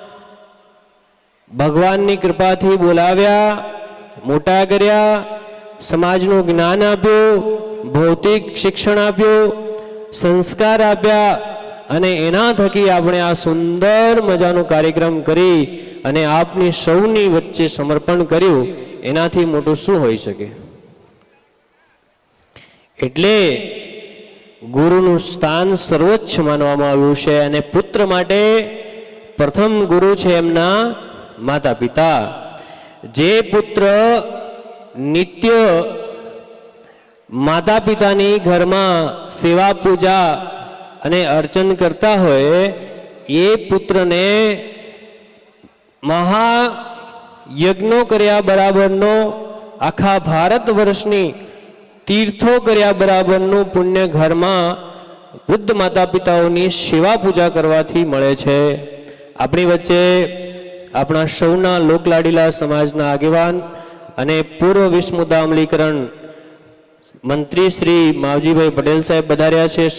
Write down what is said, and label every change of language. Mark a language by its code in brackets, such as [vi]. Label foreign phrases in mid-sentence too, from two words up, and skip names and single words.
[gu] ભગવાનની કૃપાથી બોલાવ્યા, મોટા કર્યા, સમાજનું જ્ઞાન આપ્યું, ભૌતિક શિક્ષણ આપ્યું, સંસ્કાર આપ્યા અને એના થકી આપણે આ સુંદર મજાનો કાર્યક્રમ કરી અને આપની સૌની વચ્ચે સમર્પણ કર્યું। એનાથી મોટું શું હોઈ શકે। એટલે ગુરુનું સ્થાન સર્વોચ્ચ માનવામાં આવ્યું છે અને પુત્ર માટે પ્રથમ ગુરુ છે એમના માતા પિતા। જે પુત્ર નિત્ય માતા પિતાની ઘર મેં સેવા પૂજા અને અર્ચન કરતા હોય યે પુત્ર ને મહાયજ્ઞો કર્યા બરાબરનો આખા ભારત વર્ષની તીર્થો કર્યા બરાબરનું પુણ્ય ઘરમાં વૃદ્ધ માતા પિતાઓની સેવા પૂજા કરવાથી મળે છે. આપણી વચ્ચે આપણા સૌના લોકલાડીલા સમાજના આગેવાન અને પૂર્વ વિશ્વ મુદ્દા અમલીકરણ મંત્રી શ્રી માવજીભાઈ પટેલ સાહેબ પધાર્યા છે.